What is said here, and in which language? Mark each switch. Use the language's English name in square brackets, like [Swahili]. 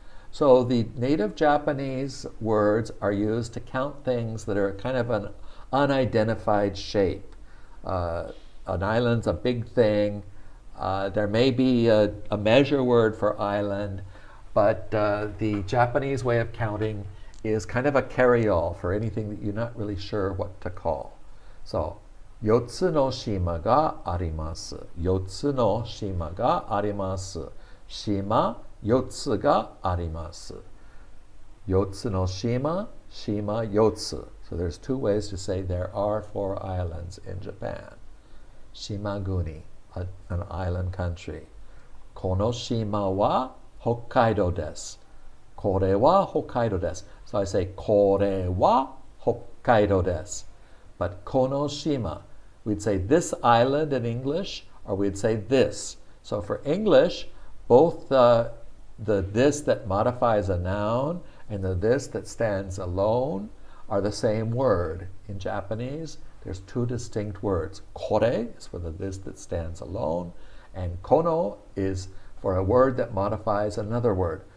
[English] So the native Japanese words are used to count things that are kind of an unidentified shape. An island's a big thing. There may be a measure word for island, but the Japanese way of counting is kind of a carry-all for anything that you're not really sure what to call. [Japanese] So, 4つの島があります。 4つの島があります。島4つがあります。 4つの島、島4つ. [English] So there's two ways to say there are 4 islands in Japan. Shimaguni, an island country. [Japanese] この島は北海道です。これは北海道です。 [English] So I say [Japanese] これは北海道です。 [English] But この島, we'd say this island in English, or we'd say this. So for English, both the this that modifies a noun and the this that stands alone are the same word. In Japanese, there's 2 distinct words. Kore is for the this that stands alone, and kono is for a word that modifies another word.